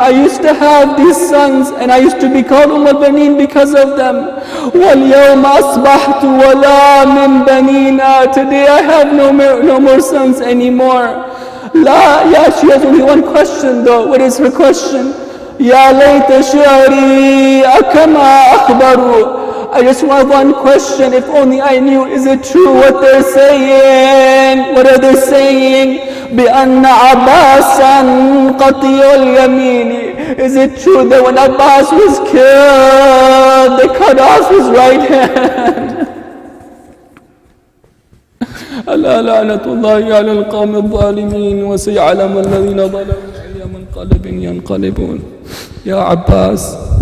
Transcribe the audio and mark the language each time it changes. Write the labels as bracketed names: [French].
[English] I used to have these sons and I used to be called Baneen because of them. [Arabic] واليوم أصبحت ولا من بنينا. [English] Today I have no more sons anymore. She has only one question though. What is her question? [Arabic] يا ليت شعري أكما أخبروا. [English] I just want one question. If only I knew, is it true what they're saying? What are they saying? [Arabic] بأن عباسا قطيع اليمين. [English] Is it true that when Abbas was killed, they cut off his right hand? [Arabic] ألا لعنة الله على القوم الظالمين وسيعلم الذين ظلموا أي منقلب ينقلبون. Ya Abbas,